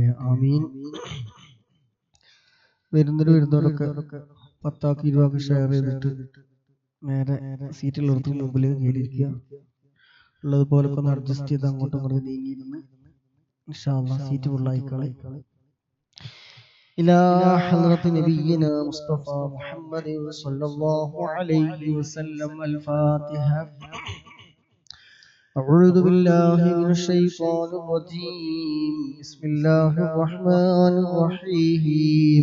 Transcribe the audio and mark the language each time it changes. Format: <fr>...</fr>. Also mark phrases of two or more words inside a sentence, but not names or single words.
<ml>ആമീൻ. വരുന്നവരൊക്കെ 10 20 ഷെയർ ചെയ്തിട്ട് നേരെ സീറ്റിലെടുത്ത് മുമ്പിലേക്ക് കയറിയിരിക്കുക. ഉള്ളതുപോലെ ഒന്ന് അഡ്ജസ്റ്റ് ചെയ്ത് അങ്ങോട്ടും ഇങ്ങോട്ടും നീങ്ങിയിരുന്ന്</ml> <ar>إن شاء الله</ar> <ml>സീറ്റ് ഫുള്ളായിക്കളെ.</ml> <ar>إلى حضرة نبينا مصطفى محمد صلى الله عليه وسلم. الفاتحة. أعوذ بالله من الشيطان الرجيم. بسم الله الرحمن الرحيم.</ar>